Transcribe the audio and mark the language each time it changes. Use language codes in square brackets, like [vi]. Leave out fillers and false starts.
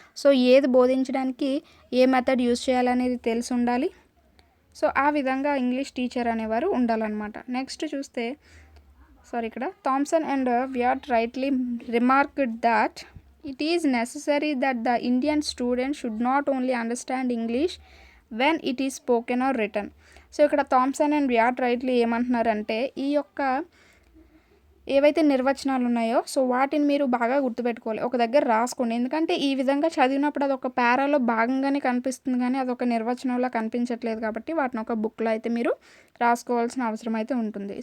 [te] So ఏది బోధించడానికి ఏ method use చేయాలనేది తెలిసి ఉండాలి. సో ఆ విధంగా ఇంగ్లీష్ టీచర్ అనేవారు ఉండాలన్నమాట. [en] Next చూస్తే ఇక్కడ Thompson and Wyatt rightly remarked that it is necessary that the Indian student should not only understand English when it is spoken or written. [te] So ఇక్కడ థామ్సన్ అండ్ వ్యాట్ రైట్లీ ఏమంటున్నారంటే ఈ యొక్క ఏవైతే నిర్వచనాలు ఉన్నాయో సో వాటిని మీరు బాగా గుర్తుపెట్టుకోవాలి, ఒక దగ్గర రాసుకోండి. ఎందుకంటే ఈ విధంగా చదివినప్పుడు అదొక పారాలో భాగంగానే కనిపిస్తుంది కానీ అదొక నిర్వచనంలో కనిపించట్లేదు కాబట్టి వాటిని ఒక బుక్లో అయితే మీరు రాసుకోవాల్సిన అవసరం అయితే ఉంటుంది.